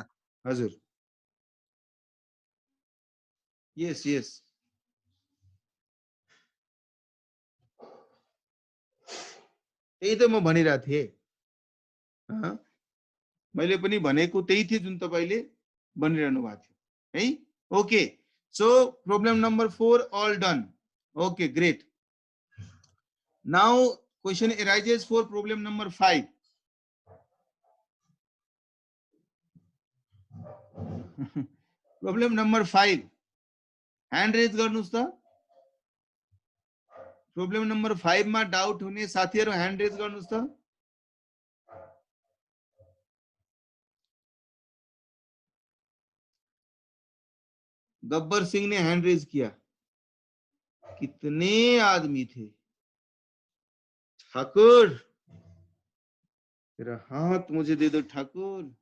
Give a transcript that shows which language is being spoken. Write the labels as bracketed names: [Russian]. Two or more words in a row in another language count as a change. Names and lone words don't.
[Nepali] हजुर यस यस त्यही त म भनिरहेको थिएँ। मैले पनि भनेको त्यही थियो जुन तपाईले भनिरहनु भएको थियो है। [English] okay so problem number 4 all done. Okay great. Now question arises for problem number 5. Problem number 5 hand raise [Nepali] गर्नुस् त। [English] problem number [Nepali] 5 मा डाउट हुने साथीहरु [English] hand raise [Nepali] गर्नुस् त। [Hindi] गब्बर सिंह ने [English] hand raise [Hindi] किया। कितने आदमी थे? ठाकुर तेरा हाथ मुझे दे दो ठाकुर।